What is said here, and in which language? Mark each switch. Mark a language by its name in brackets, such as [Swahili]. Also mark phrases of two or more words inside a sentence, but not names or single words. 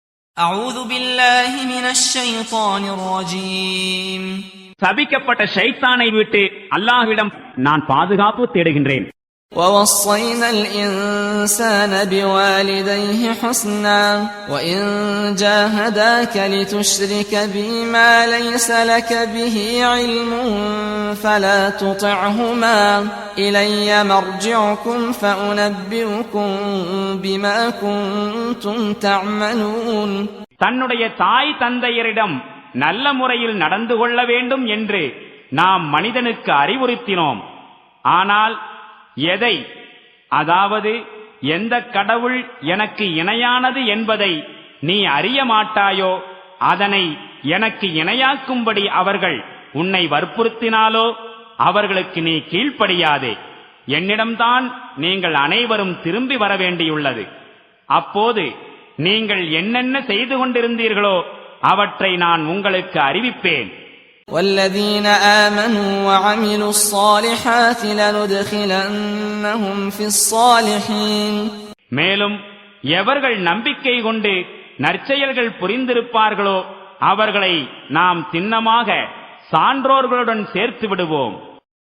[Arabic] أعوذ بالله من الشيطان الرجيم. [Tamil] சபிக்கப்பட்ட ஷைத்தானை விட்டு அல்லாஹ்விடம் நான் பாதுகாப்பு தேடுகின்றேன். [Arabic] ووصينا الإنسان بوالديه حسنا وإن جاهداك لتشرك بي ما ليس لك به علم فلا تطعهما إلي مرجعكم فأنبئكم بما كنتم تعملون. [Tamil] தன்னுடைய தாய் தந்தையரிடம் நல்ல முறையில் நடந்து கொள்ள வேண்டும் என்று நாம் மனிதனுக்கு அறிவுறுத்தினோம். ஆனால் எதை, அதாவது எந்த கடவுள் எனக்கு இணையானது என்பதை நீ அறிய மாட்டாயோ அதனை எனக்கு இணையாக்கும்படி அவர்கள் உன்னை வற்புறுத்தினாலோ அவர்களுக்கு நீ கீழ்ப்படியாதே. என்னிடம்தான் நீங்கள் அனைவரும் திரும்பி வர வேண்டியுள்ளது. அப்போது நீங்கள் என்னென்ன செய்து கொண்டிருந்தீர்களோ அவற்றை நான் உங்களுக்கு அறிவிப்பேன். [Arabic] والذين آمنوا وعملوا الصالحات لندخلنهم في الصالحين. [Tamil] மேலும் எவர்கள் நம்பிக்கை கொண்டு நற்செயல்கள் புரிந்திருப்பார்களோ அவர்களை நாம் திண்ணமாக சான்றோர்களுடன் சேர்த்து விடுவோம்.